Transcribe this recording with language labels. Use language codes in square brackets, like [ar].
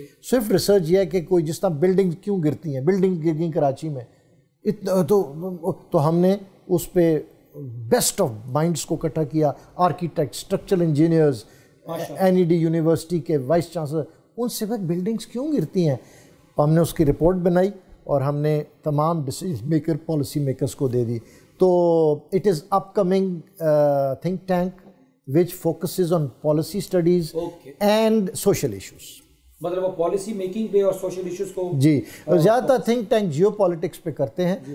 [ur] Swift research یہ ہے کہ کوئی جس طرح بلڈنگ کیوں گرتی ہیں, بلڈنگ گر گئی کراچی میں, تو ہم نے اس پہ بیسٹ آف مائنڈس کو اکٹھا کیا, architect, structural engineers, NED university کے وائس چانسلر, ان سے بلڈنگس کیوں گرتی ہیں. ہم نے اس کی رپورٹ بنائی اور ہم نے تمام ڈیسیژن میکر, پالیسی میکرز کو دے دی. [en] تو it is upcoming think tank which focuses on policy studies and social issues. [ur] مطلب وہ پالیسی میکنگ پہ اور سوشل ایشوز کو جی زیادہ تر تھنک ٹینک جیو پالیٹکس پہ کرتے ہیں.